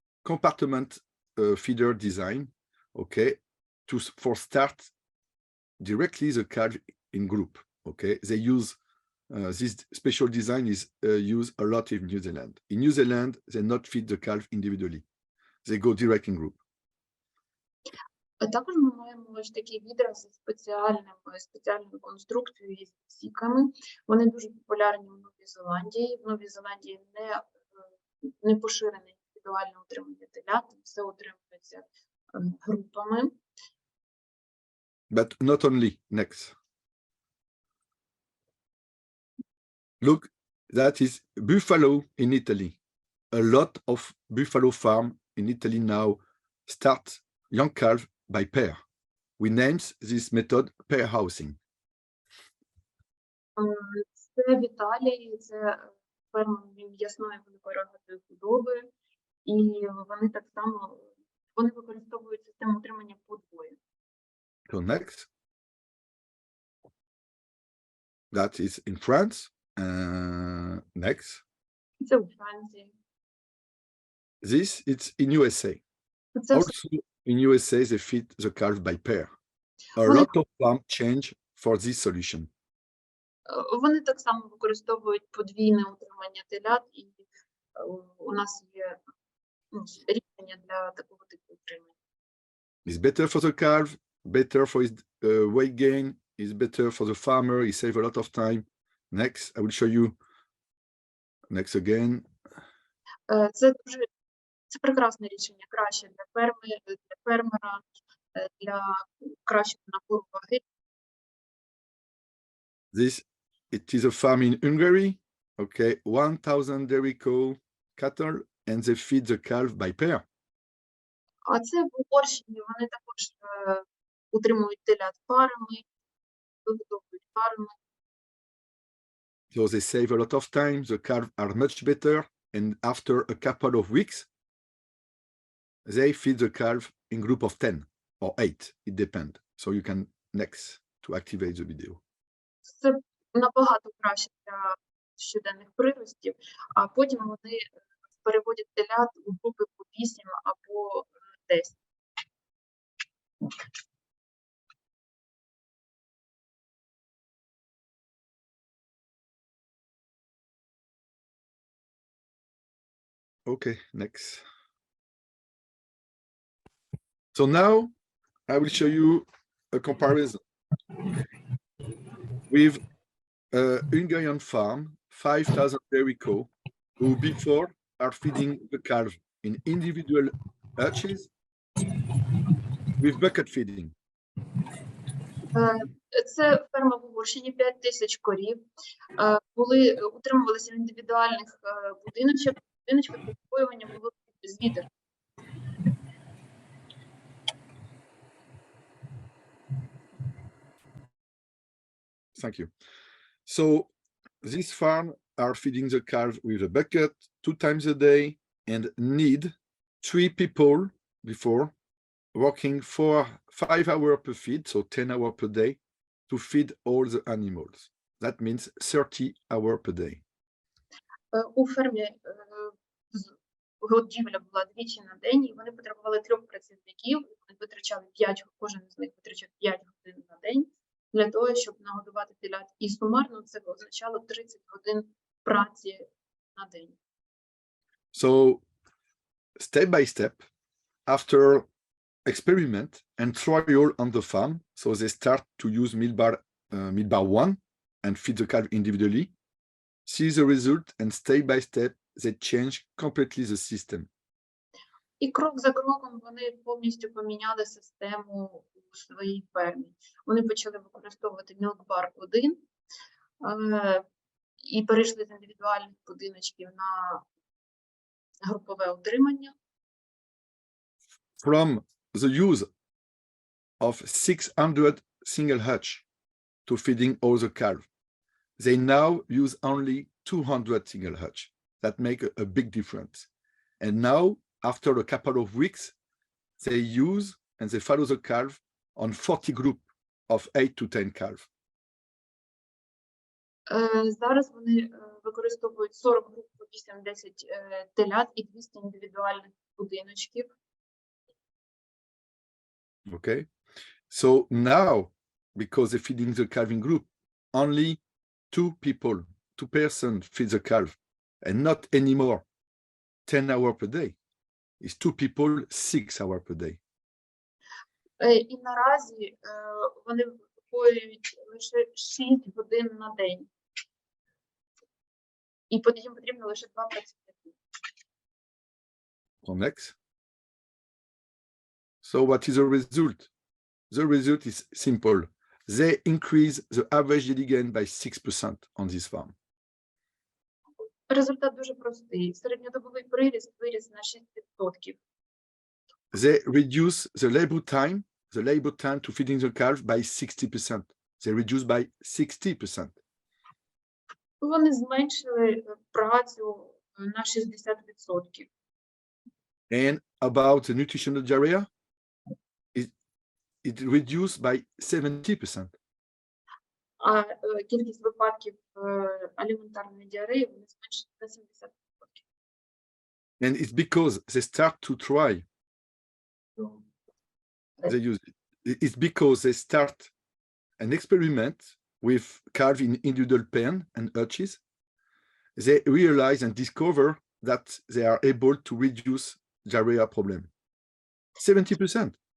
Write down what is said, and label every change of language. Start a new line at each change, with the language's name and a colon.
English: compartment feeder design, okay, for start directly the calf in group, okay. They use this special design is used a lot in New Zealand. In New Zealand, they not feed the calf individually. They go direct in group.
Ukrainian: Також ми маємо ось такі відра зі спеціальною конструкцією і стіками. Вони дуже популярні в Новій Зеландії. В Новій Зеландії не поширене індивідуальне утримання телят, все утримується групами.
English: But not only. Next. Look, that is buffalo in Italy. A lot of buffalo farm in Italy now start young calf by pair. We named this method pair housing.
Ukrainian: Це в Італії, це ферма м'ясної великорогатої худоби, і вони так само використовують систему утримання подвоє.
English: So next. That is in France. Next.
Ukrainian: Це у Франції.
English: This it's in USA.
Ukrainian: Це
English: Also in USA they feed the calf by pair. A
Ukrainian: Вони-
English: lot of farm change for this solution.
Ukrainian: Вони так само використовують подвійне утримання телят, і у нас є рішення для такого типу утримання.
English: It's better for the calf, better for his weight gain, it's better for the farmer, he save a lot of time. Next, I will show you. Next again.
Ukrainian: Це прекрасне рішення, краще для фермера, для кращого набору ваги.
English: This, it is a farm in Hungary, okay, 1,000 dairy cow cattle, and they feed the calf by pair.
Ukrainian: А це в Угорщині, вони також утримують телят парами, виготовують парами.
English: So they save a lot of time, the calves are much better, and after a couple of weeks, they feed the calf in group of 10 or 8, it depends. So you can next to activate the video.
Ukrainian: Це набагато краще для щоденних приростів, а потім вони переводять телят у групи по 8 або 10.
English: Okay, next. So now I will show you a comparison with a Hungarian farm, 5,000 dairy cow, who before are feeding the calf in individual hutches with bucket feeding.
Ukrainian: Це ферма в Угорщині, 5 тисяч корів. Були утримувалися в індивідуальних будиночках підпоювання було з відер.
English: Thank you. So this farm are feeding the calf with a bucket 2 times a day and need 3 people before working 5 hours per feed, so 10 hours per day, to feed all the animals. That means 30 hours per day.
Ukrainian: У фермі годівля була двічі на день, і вони потребували 3 працівників, вони витрачали 5, кожен з них витрачав 5 годин на день для того, щоб нагодувати телят. І сумарно це означало 30 годин праці на день.
English: So step by step, after experiment and trial on the farm, so they start to use meal bar 1 and feed the calf individually, see the result, and step by step they change completely the system.
Ukrainian: І крок за кроком вони повністю поміняли систему у своїй фермі. Вони почали використовувати Milk Bar 1 і перейшли з індивідуальних будиночків на групове утримання.
English: From the use of 600 single hutch to feeding all the calf, they now use only 200 single hutch. That make a big difference. And now, after a couple of weeks, they use and they follow the calf on 40 group of 8 to 10 calf.
Ukrainian: Зараз вони використовують 40 груп по 8-10 телят і 200 індивідуальних будиночків.
English: Okay. So now, because they're feeding the calving group, only two persons feed the calf, and not anymore 10 hours per day. It's two people 6 hours per day.
Ukrainian: І наразі вони виховують лише 6 годин на день. І їм потрібно лише 2 працівники.
English: Next. So what is the result? The result is simple. They increase the average daily gain by 6% on this farm.
Ukrainian: Результат дуже простий. Середньодобовий приріст виріс на 6%.
English: They reduce the labor time to feeding the calf by 60%. They reduce by 60%.
Ukrainian: Вони зменшили працю на 60%.
English: And about the nutritional diarrhea, it reduced by 70%.
Ukrainian: А кількість випадків аліментарної діареї вони зменшили на 70%.
English: And it's because they start to try. They use it. It's because they start an experiment with calf in individual pen and hutches. They realize and discover that they are able to reduce diarrhea problem. 70%.